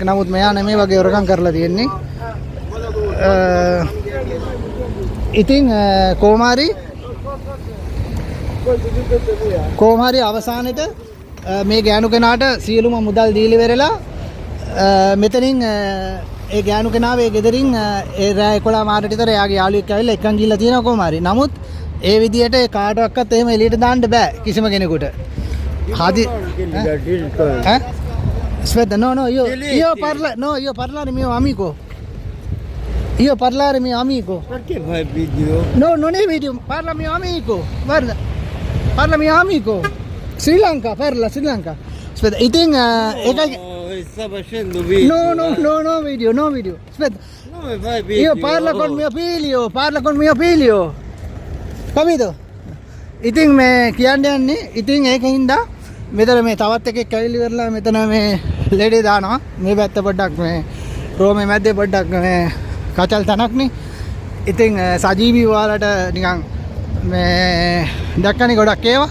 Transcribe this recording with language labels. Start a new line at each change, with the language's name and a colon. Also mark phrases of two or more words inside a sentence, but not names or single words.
Sinhala: නමුත් මෙයා නෙමෙයි වගේ හොරගම් කරලා තියෙන්නේ. ඉතින් කොහොම හරි අවසානෙට මේ ගෑනු කෙනාට සියලුම මුදල් දීලි වෙරලා මෙතනින් ඒ ගෑනු කෙනාව ඒ ගෙදරින් ඒ රෑ 11 මාරට විතර එයාගේ යාළුවෙක් ඇවිල්ලා එක්කන් ගිහිල්ලා තියෙනවා කොහොම හරි. නමුත් ඒ විදියට ඒ කාටවත් එහෙම එළියට දාන්න බෑ කිසිම කෙනෙකුට.
Italian: හදි Aspetta, io parlare mio amico. Io parlare mio amico. Perché fai video? No, non è video, parla mio amico. Guarda. Parla mio amico. Sri Lanka, parla Sri Lanka. Aspetta,
English: I think
Italian: Sta facendo video. no video. Aspetta. Come fai video? Io parlo con mio figlio. Capito?
Sinhala: ඉතින් මේ කියන්න යන්නේ ඉතින් ඒකින්ද මෙතන මේ තවත් එකෙක් ඇවිල්ලි වෙරලා මෙතන මේ ලෙඩේ දානවා. මේ පැත්ත පොඩ්ඩක් මේ රෝමේ මැද්දේ පොඩ්ඩක් මේ කචල් තනක්නේ. ඉතින් සජීවී ඔයාලට නිකන් මේ දැක්කනේ ගොඩක් ඒවා.